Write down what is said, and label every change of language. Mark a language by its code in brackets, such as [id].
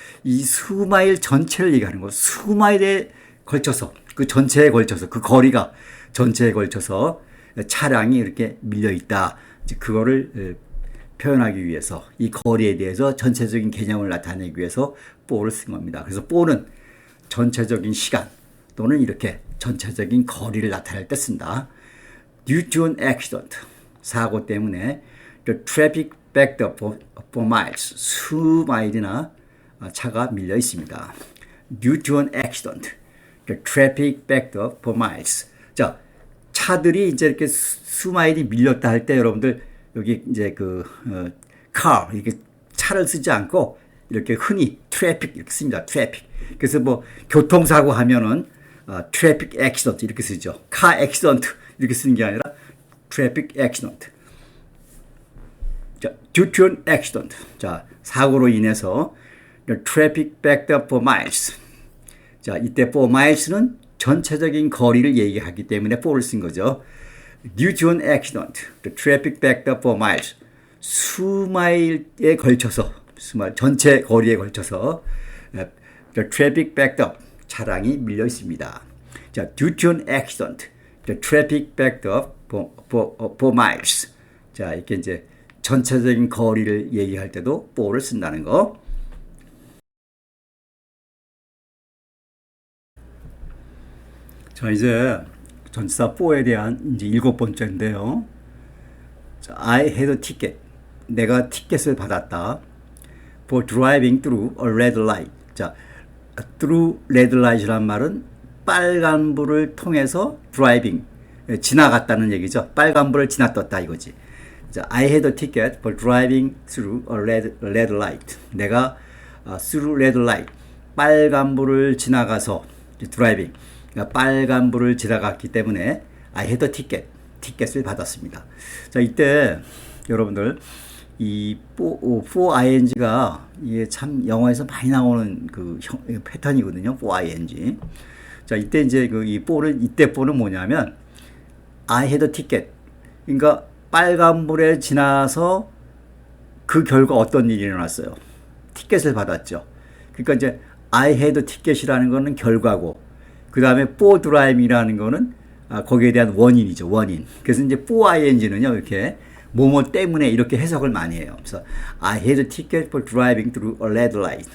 [ko] 이 수마일 전체를 얘기하는 거예요. 수마일에 걸쳐서, 그 전체에 걸쳐서, 그 거리가 전체에 걸쳐서 차량이 이렇게 밀려 있다. 그거를 표현하기 위해서, 이 거리에 대해서 전체적인 개념을 나타내기 위해서 for를 쓴 겁니다. 그래서 for는 전체적인 시간 또는 이렇게 전체적인 거리를 나타낼 때 쓴다. [en] Due to an accident, [ko] 사고 때문에 [en] the traffic backed up for miles, [ko] 수마일이나 차가 밀려 있습니다. [en] Due to an accident, the traffic backed up for miles. [ko] 자, 차들이 이제 이렇게 수마일이 밀렸다 할 때 여러분들 여기 이제 car, 이렇게 차를 쓰지 않고 이렇게 흔히 traffic 이렇게 씁니다. [en] traffic. [ko] 그래서 뭐 교통사고 하면은 traffic accident 이렇게 쓰죠. car accident 이렇게 쓰는 게 아니라 traffic accident. [en] 자, due to an accident. 자, [ko] 사고로 인해서 [en] the traffic backed up for miles. [ko] 자, 이때 for miles는 전체적인 거리를 얘기하기 때문에 for를 쓴 거죠. [en] Due to an accident, the traffic backed up for miles. [ko] 수마일에 걸쳐서, 전체 거리에 걸쳐서 [en] the traffic backed up, [ko] 차량이 밀려 있습니다. [en] 자, due to an accident, the traffic backed up for miles. [ko] 자, 이렇게 이제 전체적인 거리를 얘기할 때도 for를 쓴다는 거. 자, 이제 전치사 for에 대한 이제 일곱 번째인데요. [en] 자, I had a ticket. [ko] 내가 티켓을 받았다. [en] For driving through a red light. [ko] 자, through red light이란 말은 빨간불을 통해서 driving, 지나갔다는 얘기죠. 빨간불을 지나떴다 이거지. [en] 자, I had a ticket for driving through a red light. [ko] 내가 [en] through red light, [ko] 빨간불을 지나가서 드라이빙, 그러니까 빨간불을 지나갔기 때문에 [en] I had a ticket, [ko] 티켓을 받았습니다. 자, 이때 여러분들 이 for ing가 이게 참 영어에서 많이 나오는 그 패턴이거든요. for ing. 자, 이때 이제 그 이 for는 이때 for는 뭐냐면 [en] I had a ticket. [ko] 그러니까 빨간불에 지나서 그 결과 어떤 일이 일어났어요? 티켓을 받았죠. 그러니까 이제 [en] I had a ticket [ko] 이라는 거는 결과고, 그 다음에 for driving이라는 거는 거기에 대한 원인이죠. 원인. 그래서 이제 for ing는요, 이렇게 뭐뭐 때문에 이렇게 해석을 많이 해요. 그래서 [en] I had a ticket for driving through a red light.